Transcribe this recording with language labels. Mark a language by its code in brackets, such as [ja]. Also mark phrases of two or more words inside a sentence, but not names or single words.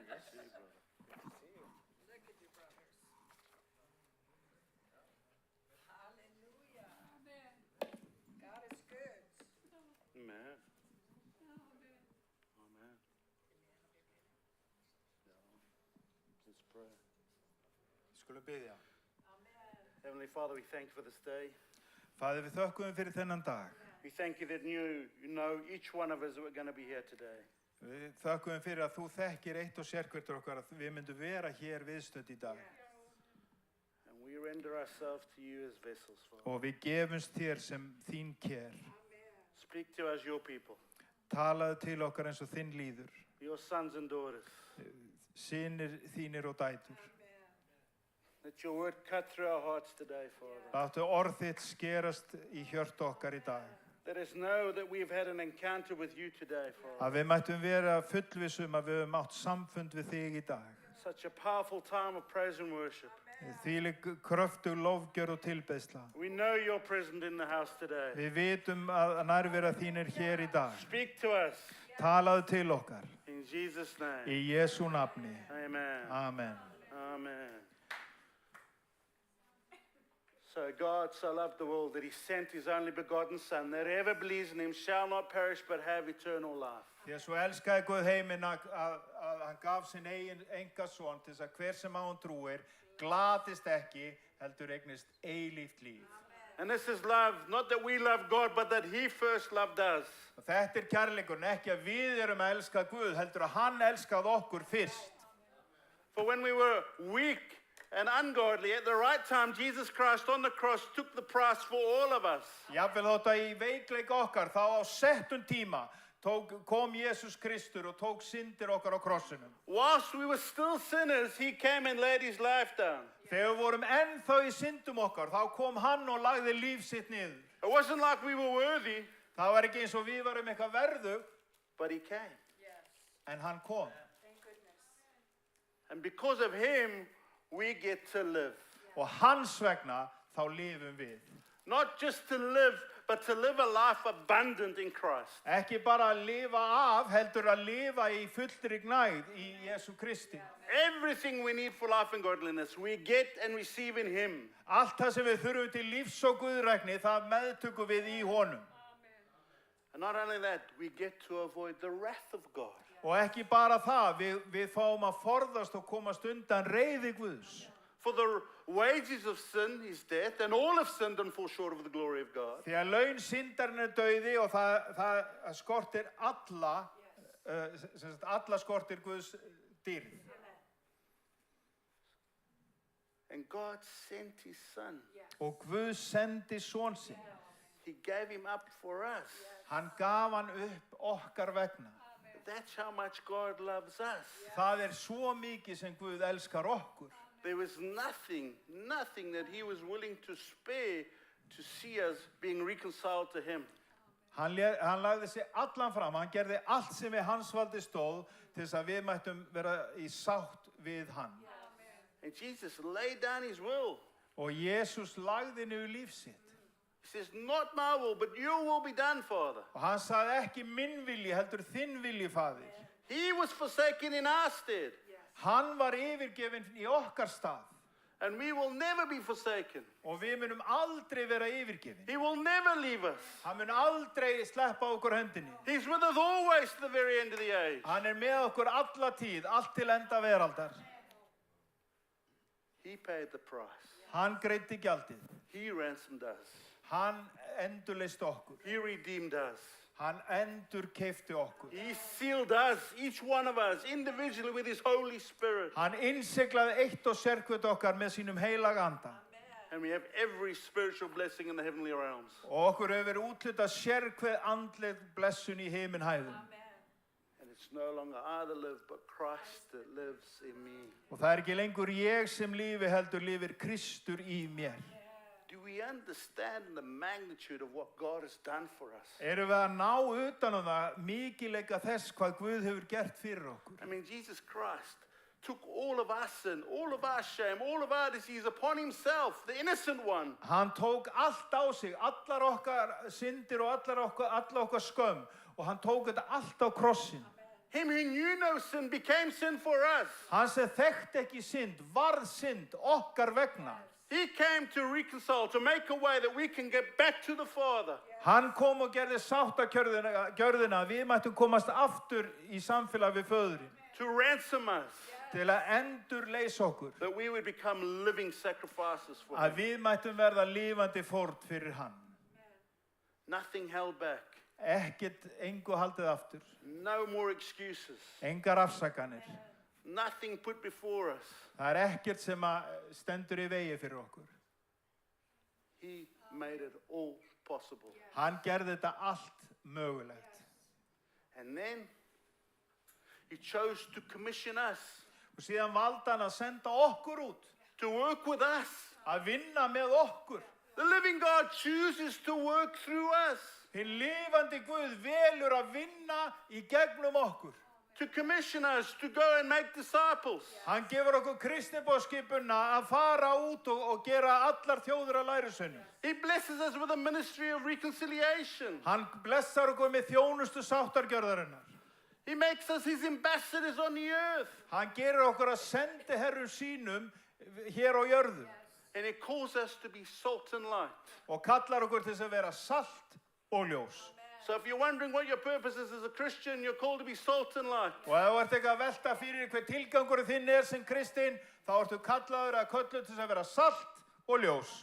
[en] Amen. Amen. Let's pray. [is] Skulum biðja. [en] Heavenly Father, we thank you for this day. [is] Faðir, við þökkum fyrir þennan dag. [en] We thank you that you know each one of us that we're going to be here today. [is] Við þökkum fyrir að þú þekkir eitt og sérhvertur okkar að við myndum vera hér viðstödd í dag. [en] And we render ourselves to you as vessels, Father. [is] Og við gefumst þér sem þín kér. [en] Speak to us, your people, [is] Talaðu til okkar eins og þinn líður. [en] your sons and daughters. [is] Synir þínir og dætur. [en] Let your word cut through our hearts today, Father. [is] Láttu orð þitt skerast í hjörtu okkar í dag. [en] Let us know that we've had an encounter with you today, Father. [is] Að við mættum vera fullvissum að við höfum átt samfund við þig í dag. [en] Such a powerful time of praise and worship. [is] Þvílík kröftug lofgjörð og tilbeiðsla. [en] We know you're present in the house today. [is] Við vitum að nærvera þín er hér í dag. [en] Speak to us [is] Talaðu til okkar. [en] in Jesus' name. [is] Í Jesú nafni. [en] Amen. Amen. Amen. So God so loved the world that he sent his only begotten Son, that whoever believes in him shall not perish but have eternal life. [is] Því að svo elskaði Guð heiminn að hann gaf sinn eigin engasson til þess að hver sem á hann trúir glatist ekki, heldur eignist eilíft líf. [en] And this is love, not that we love God, but that he first loved us. [is] Og þetta kærleikurinn, ekki að við erum að elska Guð, heldur að hann elskaði okkur fyrst. [en] For when we were weak and ungodly, at the right time, Jesus Christ on the cross took the price for all of us. [is] Jafnvel þótt að í veikleik okkar, þá á settum tíma kom Jesus Kristur og tók syndir okkar á krossinum. [en] Whilst we were still sinners, he came and laid his life down. [is] Þegar við vorum ennþá í syndum okkar, þá kom hann og lagði líf sitt niður. [en] It wasn't like we were worthy, [is] Það var ekki eins og við varum eitthvað verðug, [en] but he came. [is] en hann kom. [en] And because of him, we get to live. [is] Og hans vegna þá lifum við. [en] Not just to live, but to live a life abundant in Christ. [is] Ekki bara að lifa af, heldur að lifa í fullri gnægð í Jesú Kristi. [en] Everything we need for life and godliness, we get and receive in him. [is] Allt það sem við þurfum til lífs og guðrækni, það meðtökum við í honum. [en] And not only that, we get to avoid the wrath of God. [is] Og ekki bara það, við fáum að forðast og komast undan reiði Guðs. [en] For the wages of sin is death, and all have sinned and fall short of the glory of God. [is] Því að laun syndarinn er dauði og það skortir alla skortir Guðs dýrð. [en] And God sent his son. [is] Og Guð sendi son sinn. [en] He gave him up for us. [is] Hann gaf hann upp okkar vegna. [en] That's how much God loves us. [is] Það er svo mikið sem Guð elskar okkur. [en] There was nothing that he was willing to spare to see us being reconciled to him. [is] Hann lagði sig allan fram, hann gerði allt sem við hans valdi stóð til þess að við mættum vera í sátt við hann. [en] And Jesus laid down his will. [is] Og Jesus lagði niður líf sitt. [en] He says, not my will, but your will be done, Father. [is] Og hann sagði ekki minn vilji, heldur þinn vilji, Faðir. [en] He was forsaken in our stead. [is] Hann var yfirgefinn í okkar stað. [en] And we will never be forsaken. [is] Og við munum aldrei vera yfirgefin. [en] He will never leave us. [is] Hann mun aldrei sleppa okkur hendinni. [en] He's with us always to the very end of the age. [is] Hann er með okkur alla tíð, allt til enda veraldar. [en] He paid the price. [is] Hann greiddi gjaldið. [en] He ransomed us. [is] Hann endurleysti okkur. [en] He redeemed us. [is] Hann endurkeypti okkur. [en] He sealed us, each one of us, individually with his Holy Spirit. [is] Hann innsiglaði eitt og sérkvöld okkar með sínum heilaga anda. [en] And we have every spiritual blessing in the heavenly realms. [is] Og okkur hefur verið úthlutað sérkveð andleg blessun í himinhæðum. [en] And it's no longer I that live, but Christ that lives in me. [is] Og það er ekki lengur ég sem lífi, heldur lifir Kristur í mér. [en] Do we understand the magnitude of what God has done for us? [is] Erum við að ná utan það mikilvæga þess hvað Guð hefur gert fyrir okkur? [en] I mean, Jesus Christ took all of our sin, all of our shame, all of our disease upon himself, the innocent one. [is] Hann tók allt á sig, allar okkar syndir og alla okkar skömm, og hann tók þetta allt á krossin. [en] Him who knew no sin became sin for us. [is] Hann sem þekkti ekki synd, varð synd okkar vegna. [en] He came to reconcile, to make a way that we can get back to the Father. [is] Hann kom og gerði sáttagjörðina, við mættum komast aftur í samfélag við föðurinn. [en] To ransom us, [is] Til að endurleysa okkur. [en] that we would become living sacrifices for [is] Að [en] Him. [is] við mættum verða lifandi fórn fyrir hann. [en] Nothing held back. [is] Ekkert engu haldið aftur. [en] No more excuses. [is] Engar afsakanir. [en] Nothing put before us. [is] Það ekkert sem að stendur í vegi fyrir okkur. [en] He made it all possible. [is] Hann gerði þetta allt mögulegt. [en] And then He chose to commission us, [is] Og síðan valdi hann að senda okkur út. [en] to work with us. [is] Að vinna með okkur. [en] The living God chooses to work through us, [is] Hinn lifandi Guð velur að vinna í gegnum okkur. [en] to commission us to go and make disciples. [is] Hann gefur okkur kristniboðskipuna að fara út og gera allar þjóðir að lærisveinum. [en] He blesses us with a ministry of reconciliation. [is] Hann blessar okkur með þjónustu sáttargjörðarinnar. [en] He makes us His ambassadors on the earth. [is] Hann gerir okkur að sendi herrum sínum hér á jörðu [en] And He calls us to be salt and light. [is] og kallar okkur til þess að vera salt og ljós. [en] So if you're wondering what your purpose is as a Christian, you're called to be salt and light. [is] Og ef þú ert eitthvað að velta fyrir hver tilgangur þinn er sem kristinn, þá ertu kallaður að köllu til þess að vera salt og ljós.